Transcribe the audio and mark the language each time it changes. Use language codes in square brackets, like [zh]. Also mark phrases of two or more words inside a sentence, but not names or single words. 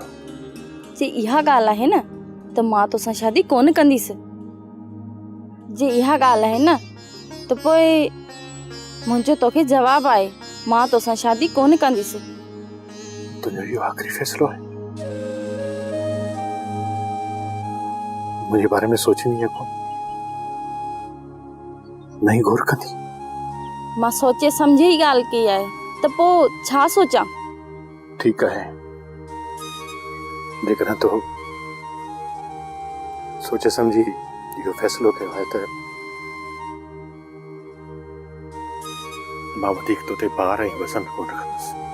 [sd] जे इहा गाल आहे न त मां तोसां शादी कोन कंदीसि। जे इहा गाल आहे न त पोइ मुंहिंजो तोखे जवाब आहे मां तोसां शादी कोन कंदीसि। तुझो इहो आख़िरी फ़ैसिलो आहे। मुझे बारे में सोचनी है कौन नहीं गौर कंदी। मां सोचे समझे ही गाल की आहे त पोइ छा सोचां। [hi] ठीक है [sd] जेकर तो सोचे समझी इहो फ़ैसिलो कयो आहे त मां वधीक तो ते पार ऐं वसन कोन रखंदुसि।